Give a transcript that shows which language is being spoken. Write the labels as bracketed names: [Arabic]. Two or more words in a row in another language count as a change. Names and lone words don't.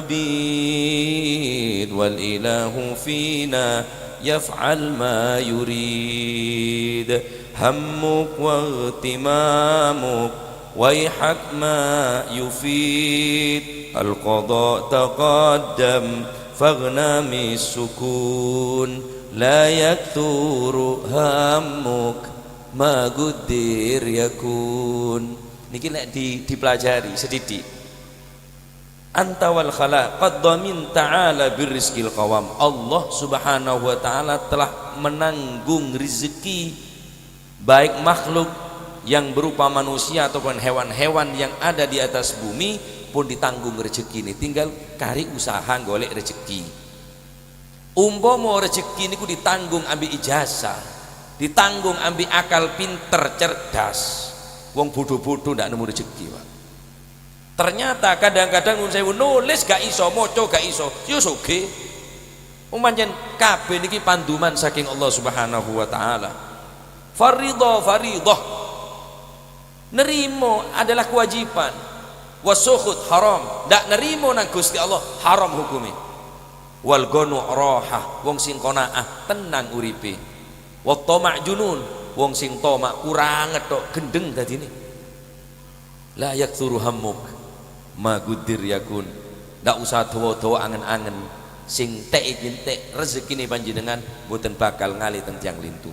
[Arabic] عابد والإله فينا يفعل ما يريد همك واهتمامك ويحك ما يفيد القضاء تقدم فاغنم السكون لا يكثر همك ما قدر يكون. [Javanese] Niki lek dipelajari sedidik. [Arabic] أنت والخلق قد ضمن تعالى بالرزق القوام. [Indonesian] Allah [Arabic] سبحانه وتعالى [Indonesian] telah menanggung rezeki baik makhluk yang berupa manusia ataupun hewan-hewan yang ada di atas bumi pun ditanggung rezeki ini, tinggal [Javanese] kari usaha golek rezeki. Umpama rezeki niku ditanggung ambil ijazah, ditanggung ambil akal pinter cerdas, wong bodoh-bodoh ndak nemu rezeki, Pak. Ternyata kadang-kadang nun sewu nulis gak iso, maca gak iso, yo sugih. Pancen kabeh niki panduman saking Allah [Arabic] سبحانه وتعالى. [Indonesian] Faridah nerimo adalah kewajiban. [Arabic] والسخط حرام, [Javanese] ndak nerimo nang Gusti Allah haram hukumi. [Arabic] والقنوع راحة, [Javanese] wong sing qanaah tenang uripe. [Arabic] والطمع جنون, [Javanese] wong sing toma kurang tok gendeng dadine. [Arabic] لا يكثر همك ما قدر يكون. [Javanese] Ndak usah dawa-dawa angen-angen, sing tek rezekine panjenengan mboten bakal ngali teng tiyang lintu.